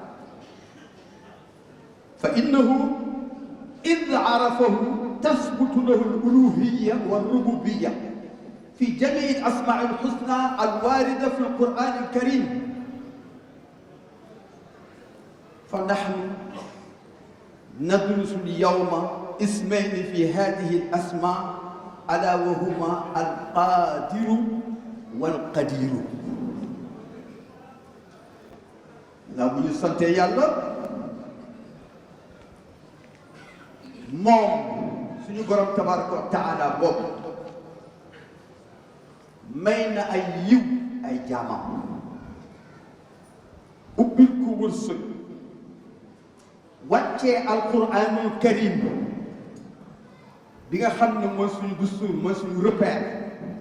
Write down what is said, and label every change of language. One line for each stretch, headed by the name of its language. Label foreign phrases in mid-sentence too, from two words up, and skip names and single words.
Arabic: فإنه إذ عرفه تثبت له الألوهية والربوبية في جميع الأسماء الحسنى الواردة في القرآن الكريم فنحن ندرس اليوم اسمين في هذه الأسماء ألا وهما القادر والقدير
Wolof: la bu ñu sante yàlla moom suñu borom
Arabic: تبارك وتعالى boobu
Wolof: may na ay yiw ay jaamam ubbil ko wërsëg wàccee
Arabic: القرآن الكريم
Wolof: bi nga xam ne mooy suñu dustuur mooy suñu repère